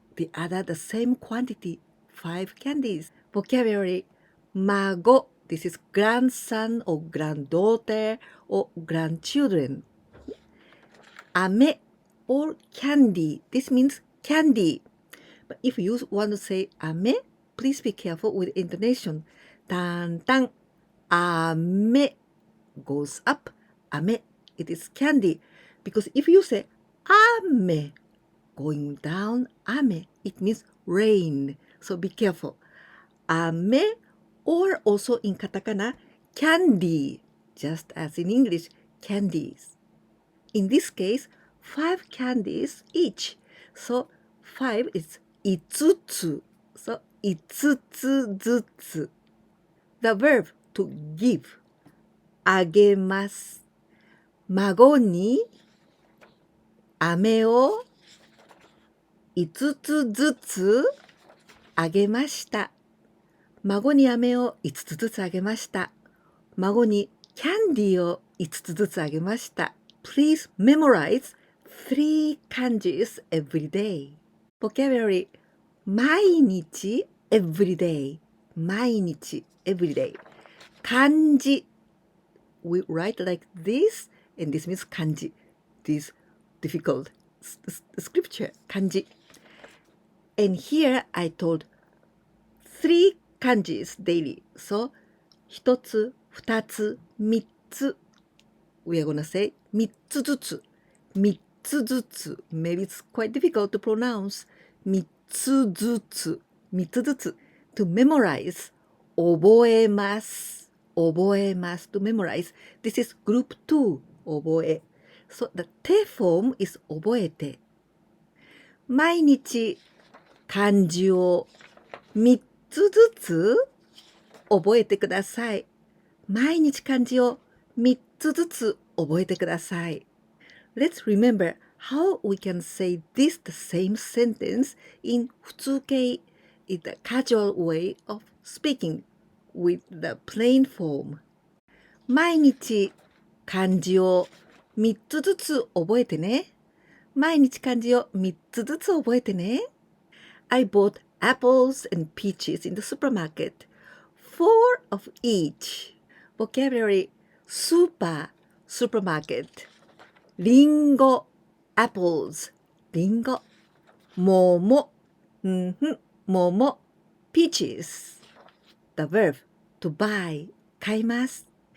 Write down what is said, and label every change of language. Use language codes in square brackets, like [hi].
[en] The other, the same quantity, 5 candies. Vocabulary, 孫. This is grandson or granddaughter or grandchildren. 飴 or candy. This means candy. But if you want to say 飴, please be careful with intonation. [ja] タンタン、 [en] 飴 goes up. 飴, it is candy. Because if you say 雨 going down, 雨, it means rain. So be careful. 飴 or also in katakana, candy, just as in English, candies. In this case, 5 candies each. So 5 is 五つ.So [ja] 五つずつ. [en] The verb to give, あげます. [ja] 孫に飴を五つずつあげました。孫に飴を5つずつあげました。孫にキャンディーを5つずつあげました。 [en] Please memorize 3 kanjis every day. Vocabulary 毎日 every day. 毎日 every day. Kanji. We write like this and this means kanji. This difficult scripture. Kanji. And here I told 3 kanjis daily. [ja] So, 一つ、二つ、三つ. [en] We are gonna say [ja] 三つずつ。三つずつ。 [en] Maybe it's quite difficult to pronounce. [ja] 三つずつ。三つずつ。 [en] To memorize. [ja] 覚えます。覚えます。 [en] To memorize. This is group 2. 覚え。 So, the 手 form is 覚えて。 [ja] 毎日、漢字を三つずつ覚えてください。毎日漢字を3つずつ覚えてください。 [en] Let's remember how we can say this the same sentence in 普通形 is the casual way of speaking with the plain form. [ja] 毎日漢字を3つずつ覚えてね。毎日漢字を3つずつ覚えてね。 [en] I bought apples and peaches in the supermarket. 4 of each. Vocabulary: スーパー、supermarket. リンゴ、apples, リンゴ。桃、桃、peaches. The verb: to buy, 買います。